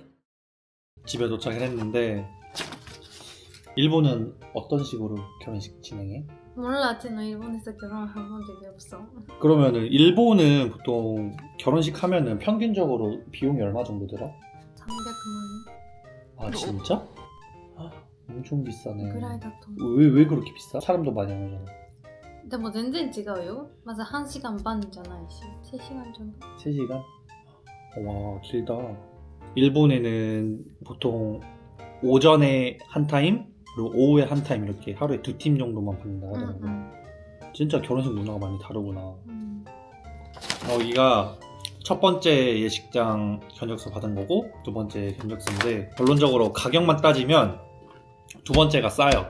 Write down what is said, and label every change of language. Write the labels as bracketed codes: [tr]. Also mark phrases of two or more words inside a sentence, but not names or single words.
[ko] 집에 도착을 했는데 일본은 어떤 식으로 결혼식 진행해? 몰라, 쟤는 일본에서 결혼한 적이 없어. 그러면은 일본은 보통 결혼식 하면은 평균적으로 비용이 얼마 정도 들어? 300만 아 진짜? 아, 엄청 비싸네. [ja] ぐらいだと [ko] 왜 그렇게 비싸? 사람도 많이 안 오잖아. [ja] でも全然違うよ。まず半時間半じゃないし、 [ko] 3시간 정도. 3시간? 와 길다. 일본에는 보통 오전에 한 타임 그리고 오후에 한 타임 이렇게 하루에 2팀 정도만 받는다 하더라고. 응, 진짜 결혼식 문화가 많이 다르구나. 응. 여기가 첫 번째 예식장 견적서 받은 거고 두 번째 견적서인데 결론적으로 가격만 따지면 두 번째가 싸요.